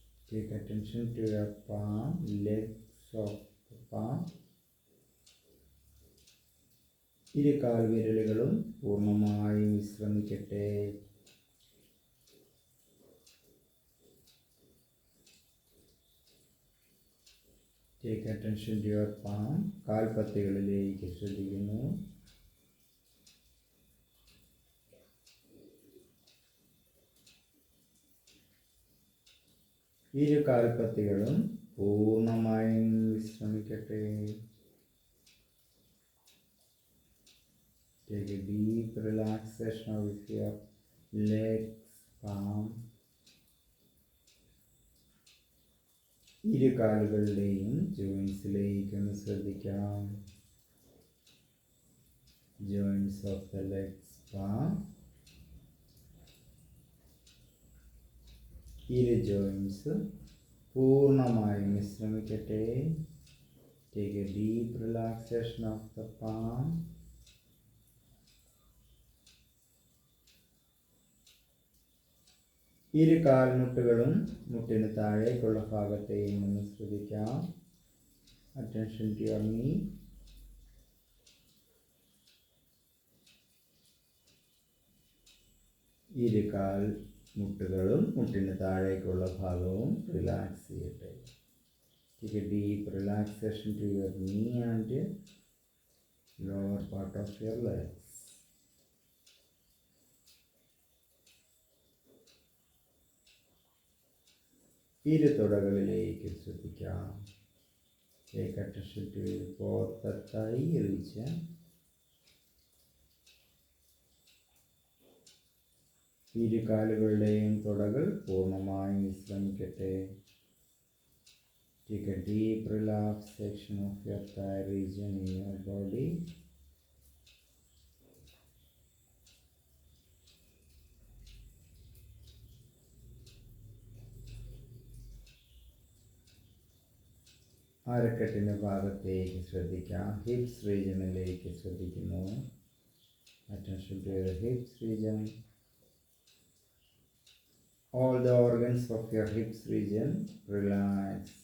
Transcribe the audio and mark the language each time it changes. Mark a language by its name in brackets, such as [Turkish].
[English] Take attention to your palm, legs of the palm. [Malayalam] ഇരു കാൽവിരലുകളും പൂർണ്ണമായും വിശ്രമിക്കട്ടെ. [English] Take attention to your palm. [Malayalam] കാൽപ്പത്തികളിലേക്ക് ശ്രദ്ധിക്കുന്നു. ഇരു കാൽപ്പത്തികളും പൂർണ്ണമായും വിശ്രമിക്കട്ടെ. [English] Take a deep relaxation of your legs, palm. [Malayalam] ഇരു കാലുകളുടെയും ജോയിൻസിലേക്ക് ഒന്ന് ശ്രദ്ധിക്കാം. [English] Joints of the legs, palm. [Malayalam] ഇരു ജോയിൻസ് പൂർണ്ണമായും വിശ്രമിക്കട്ടെ. [English] Take a deep relaxation of the palm. [Malayalam] ഇരു കാൽമുട്ടുകളും മുട്ടിന് താഴേക്കുള്ള ഭാഗത്തെയും ഒന്ന് ശ്രദ്ധിക്കാം. [English] Attention to your knee. [Malayalam] ഇരു കാൽ മുട്ടുകളും മുട്ടിന് താഴേക്കുള്ള ഭാഗവും റിലാക്സ് ചെയ്യട്ടെ. [English] Take a deep relaxation to your knee and lower part of your legs. [Malayalam] ഇരു തുടകളിലേക്ക് ശ്രദ്ധിക്കാം. [English] Take attention to both the thigh region. [Malayalam] ഇരു കാലുകളുടെയും തുടകൾ പൂർണ്ണമായും വിശ്രമിക്കട്ടെ. [English] Take a deep relaxation of your thigh region in your body. [Malayalam] അരക്കെട്ടിൻ്റെ ഭാഗത്തേക്ക് ശ്രദ്ധിക്കാം. Hips റീജിയനിലേക്ക് ശ്രദ്ധിക്കുന്നു. [English] Attention to your hips region. All the organs of your hips region relax.